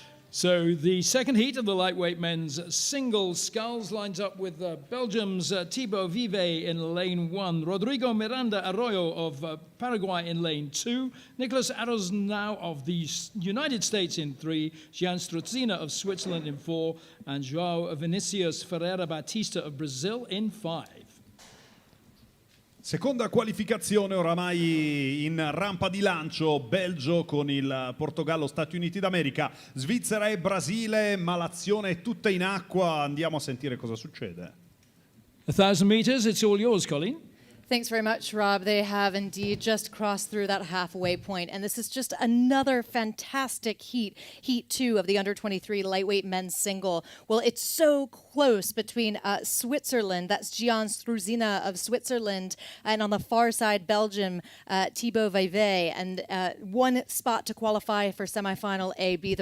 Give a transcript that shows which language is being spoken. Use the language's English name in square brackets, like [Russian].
[English] So the second heat of the lightweight men's single sculls lines up with Belgium's Thibaut Vivet in lane 1, Rodrigo Miranda Arroyo of Paraguay in lane 2, Nicholas Arosnau of the United States in 3, Jean Strutzina of Switzerland in 4, and João Vinicius Ferreira Batista of Brazil in 5. [Italian] Seconda qualificazione oramai in rampa di lancio, Belgio con il Portogallo, Stati Uniti d'America, Svizzera e Brasile, ma l'azione è tutta in acqua, andiamo a sentire cosa succede. [English] 1,000 meters, it's all yours, Colleen. Thanks very much, Rob. They have indeed just crossed through that halfway point, and this is just another fantastic heat, Heat 2 of the under-23 lightweight men's single. Well, it's so close between Switzerland, that's Gian Struzina of Switzerland, and on the far side, Belgium, Thibaut Vivet, and one spot to qualify for semi-final A, B.